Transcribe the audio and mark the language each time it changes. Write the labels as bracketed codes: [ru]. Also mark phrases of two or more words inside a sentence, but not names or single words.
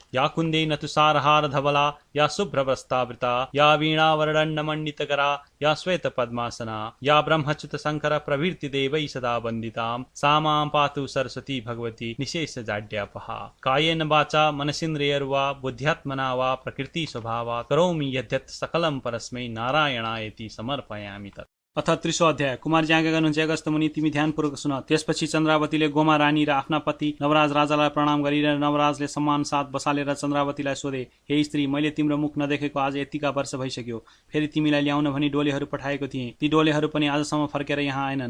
[sa] या कुन्देन तुषारहार धवला या शुभ्रवस्त्रावृता या वीणावरदण्डमण्डितकरा या श्वेतपद्मासना या ब्रह्मच्युत शंकर प्रभृति देवैः सदा वन्दितां सा मां पातु सरस्वती भगवती निशेषजाड्यापहा। कायेन वाचा मनसीन्द्रियर्वा बुद्ध्यात्मना वा प्रकृति स्वभावात् करोमि यद्यत् सकलं परस्मै नारायणायति समर्पयामि तत्। अथ 30 अध्याय। [ne] कुमारजी आज्ञा गर्नुहुन्छ अगस्त्य मुनि तिमी ध्यानपूर्वक सुन। त्यसपछि चन्द्रावतीले गोमा रानी र आफ्ना पति नवराज राजालाई प्रणाम गरिरहे नवराजले सम्मान साथ बसालेर चन्द्रावतीलाई सोधे, हे स्त्री, मैले तिम्रो मुख नदेखेको आज यतिका वर्ष भइसक्यो। फेरि तिमीलाई ल्याउन भनी डोलेहरू पठाएको थिएँ, ती डोलेहरू पनि आजसम्म फर्केर यहाँ आएनन्।